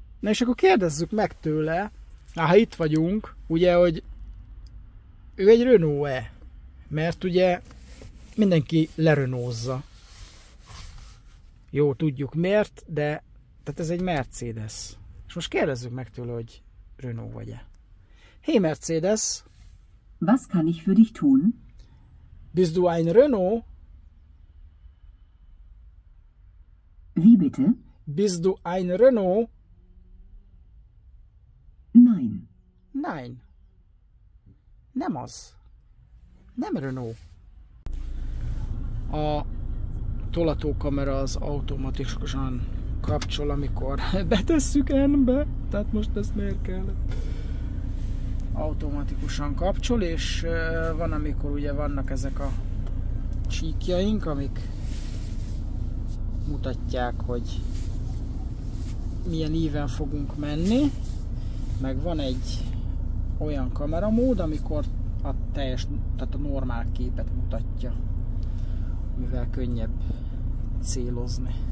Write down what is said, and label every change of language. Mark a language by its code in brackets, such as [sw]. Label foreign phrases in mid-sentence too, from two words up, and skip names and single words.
[hu] Na és akkor kérdezzük meg tőle, ha itt vagyunk, ugye, hogy ő egy Renault-e? Mert ugye mindenki lerenózza. Jó, tudjuk miért, de tehát ez egy Mercedes. És most kérdezzük meg tőle, hogy Renault vagy-e. [de] Hey Mercedes! Was kann ich für dich tun? Bist du ein Renault? Wie bitte? Bist du ein Renault? Nein. Nein. [hu] Nem az. Nem Renault. A tolatókamera az automatikusan kapcsol, amikor betesszük N-be. Tehát most ezt miért kellett? Automatikusan kapcsol, és van, amikor ugye vannak ezek a csíkjaink, amik mutatják, hogy milyen íven fogunk menni, meg van egy olyan kameramód, amikor a tehát a normál képet mutatja, mivel könnyebb célozni.